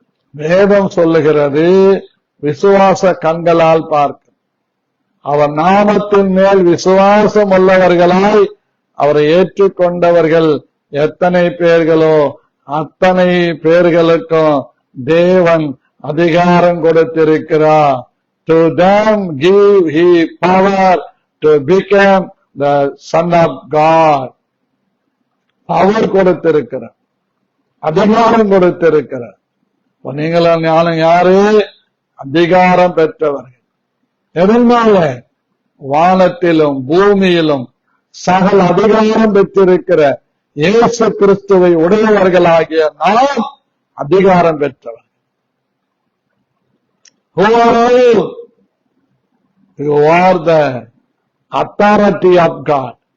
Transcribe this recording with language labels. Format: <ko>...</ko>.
<ta>வேதம் சொல்லுகிறது விசுவாச கண்களால் பார்க்க. அவர் நாமத்தின் மேல் விசுவாசம் உள்ளவர்களாய் அவரை ஏற்றுக்கொண்டவர்கள் எத்தனை பேர்களோ அத்தனை பேர்களுக்கும் தேவன் அதிகாரம் கொடுத்திருக்கிறார்.</ta> <en>To them give he power to become the Son of God.</en> <ta>Power கொடுத்திருக்கிறார், அதிகாரம் கொடுத்திருக்கிறார். நீங்களும் ஞானம் யாரு? அதிகாரம் பெற்றவர்கள். எதனால? வானத்திலும் பூமியிலும் சகல அதிகாரம் பெற்றிருக்கிற இயேசு கிறிஸ்துவை உடையவர்களாகிய நாம் அதிகாரம் பெற்றவர்.</ta> <en>Who are you? You are the authority of God.</en>